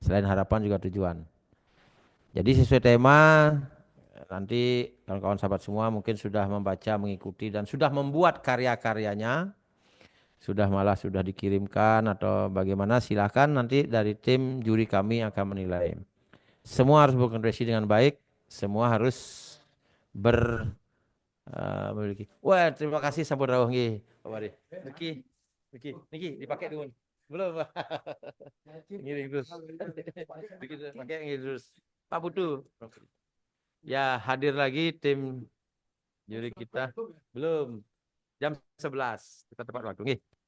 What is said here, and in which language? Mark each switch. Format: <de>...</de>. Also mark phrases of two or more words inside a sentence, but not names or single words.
<id>Selain harapan juga tujuan. Jadi sesuai tema, nanti kawan-kawan sahabat semua mungkin sudah membaca, mengikuti, dan sudah membuat karya-karyanya, sudah malah sudah dikirimkan atau bagaimana, silakan nanti dari tim juri kami akan menilai. Semua harus berkontribusi dengan baik, semua harus ber memiliki. Wah, terima kasih</id> <jv>sampun rawuh nggih,</jv> <id>Pak Wari. Niki, niki dipakai dulu. Belum. Ngiring terus. Niki pakai ngiring terus. Pak Putu. Ya, hadir lagi tim juri kita. Belum. Jam 11 kita tepat waktu nggih.</id>